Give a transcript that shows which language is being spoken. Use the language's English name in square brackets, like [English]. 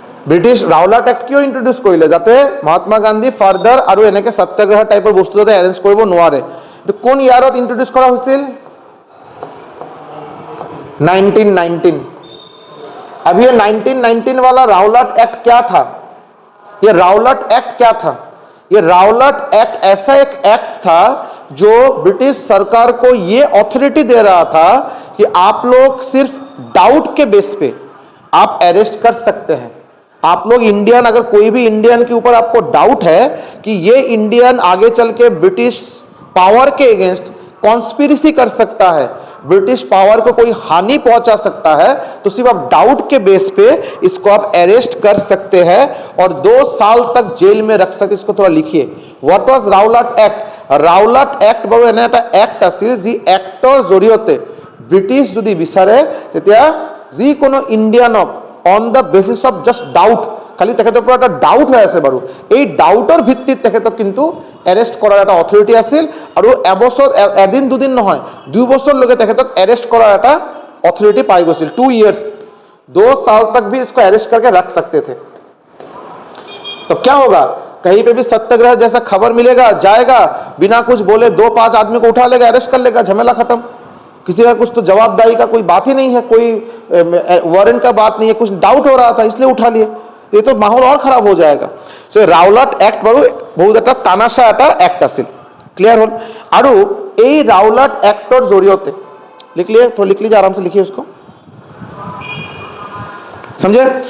[Assamese] British Rowlatt act কিয় introduce কৰিলে? যাতে মহাত্মা গান্ধী ফাৰ্দাৰ আৰু এনেকৈ সত্যাগ্ৰহ টাইপৰ বস্তু যাতে এৰেঞ্জ কৰিব নোৱাৰে। এইটো কোন ইয়াৰত ইন্ট্ৰডিউচ কৰা হৈছিল? 1919। [Hindi] अब ये 1919 वाला रावलाट एक्ट क्या था? ये रावलाट एक्ट क्या था? ये रावलाट एक्ट ऐसा एक एक्ट था जो ब्रिटिश सरकार को ये अथॉरिटी दे रहा था कि आप लोग सिर्फ डाउट के बेस पे आप अरेस्ट कर सकते हैं। आप लोग इंडियन, अगर कोई भी इंडियन के ऊपर आपको डाउट है कि ये इंडियन आगे चल के ब्रिटिश पावर के अगेंस्ट कॉन्स्पिरेसी कर सकता है, ब्रिटिश पावर को कोई हानि पहुंचा सकता है, तो सिर्फ आप डाउट के बेस पे इसको आप अरेस्ट कर सकते हैं और 2 साल तक जेल में रख सकते। इसको थोड़ा लिखिए, व्हाट वाज रावलाट एक्ट? [Assamese] रावलाट एक्ट বাৰু এনে এটা এক্ট আছিল যি এক্টৰ জৰিয়তে ব্ৰিটিছ যদি বিচাৰে তেতিয়া যিকোনো ইণ্ডিয়ানক on the basis of just doubt, খালি তেখেতৰ পৰা এটা ডাউট হৈ আছে বাৰু, এই ডাউটৰ ভিত্তিত তেখেতক কিন্তু এৰেষ্ট কৰাৰ এটা অথৰিটি আছিল আৰু এবছৰ, এদিন দুদিন নহয়, 2 বছৰলৈকে তেখেতক এৰেষ্ট কৰাৰ এটা অথৰিটি পাই গৈছিল। [Hindi] 2 years, 2 साल तक भी इसको अरेस्ट करके रख सकते थे। तो क्या होगा? कहीं पे भी सत्याग्रह जैसा खबर मिलेगा, जाएगा, बिना कुछ बोले 2-5 आदमी को उठा लेगा, अरेस्ट कर लेगा, झमेला खत्म। किसी का कुछ तो जवाबदारी का कोई बात ही नहीं है, कोई वारंट का बात नहीं है, कुछ डाउट हो रहा था इसलिए उठा लिए, ये तो माहौल और खराब हो जाएगा। [Assamese] सो रावलाट एक्ट বাৰু বহুত এটা তানাশা এটা एक्ट আছিল। क्लियर হল? আৰু এই रावलाट एक्टर জৰিয়তে [Hindi] लिख लिए, थोड़ा लिख लीजिए, आराम से लिखिए उसको, समझे?